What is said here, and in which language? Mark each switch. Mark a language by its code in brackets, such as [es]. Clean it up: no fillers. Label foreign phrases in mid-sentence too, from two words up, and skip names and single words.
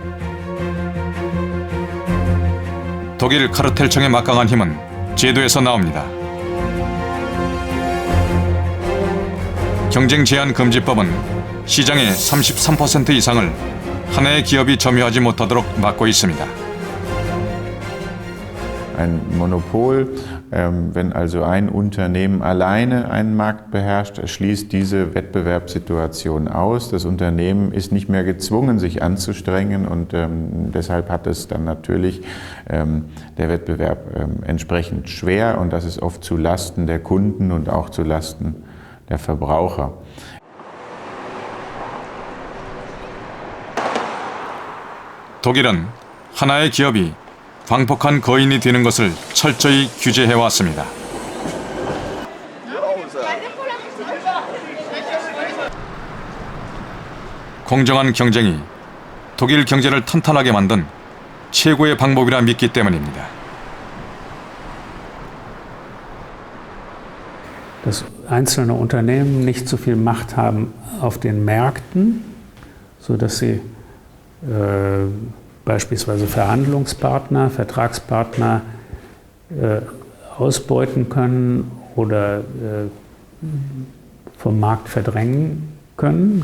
[ko] 독일 카르텔청의 막강한 힘은 제도에서 나옵니다. 경쟁 제한 금지법은 시장의 33% 이상을 하나의 기업이 점유하지 못하도록 막고 있습니다. [de] Ein Monopol, wenn also ein Unternehmen alleine einen Markt beherrscht, schließt diese Wettbewerbssituation aus. Das Unternehmen ist nicht mehr gezwungen, sich anzustrengen und deshalb hat es dann natürlich der Wettbewerb entsprechend schwer und das ist oft zu Lasten der Kunden und auch zu Lasten der Verbraucher. [ko] 독일은 하나의 기업이 광폭한 거인이 되는 것을 철저히 규제해왔습니다. 공정한 경쟁이 독일 경제를 탄탄하게 만든 최고의 방법이라 믿기 때문입니다. [de] Dass einzelne Unternehmen nicht so viel Macht haben auf den Märkten, sodass sie beispielsweise Verhandlungspartner, Vertragspartner ausbeuten können oder vom Markt verdrängen können.